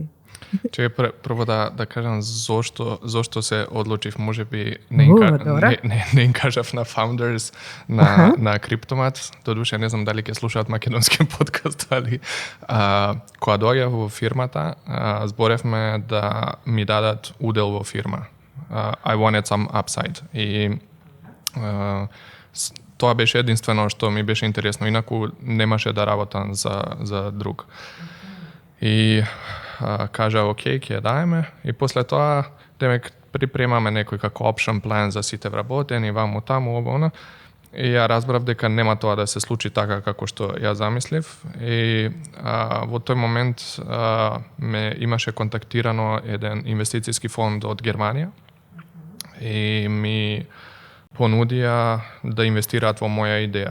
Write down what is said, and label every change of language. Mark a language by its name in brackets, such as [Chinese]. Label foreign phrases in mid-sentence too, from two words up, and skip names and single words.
[Macedonian] Че прво да кажам зошто се одлучив, можеби не им кажав на founders на Криптомат. Додуше не знам дали ќе слушаат македонски подкаст, али кога доаѓав во фирмата, зборевме да ми дадат удел во фирма. [English] I wanted some upside. [Macedonian] И тоа беше единствено што ми беше интересно, инаку немаше да работам за друг. И кажа, окей, ќе ја даеме, и после тоа, демек, припремаме некој како [English] option plan [Macedonian] за сите вработени, ваму таму, ово, и ја разбрав дека нема тоа да се случи така како што ја замислив, и во тој момент ме имаше контактирано еден инвестицијски фонд од Германија, и ми понудија да инвестираат во моја идеја.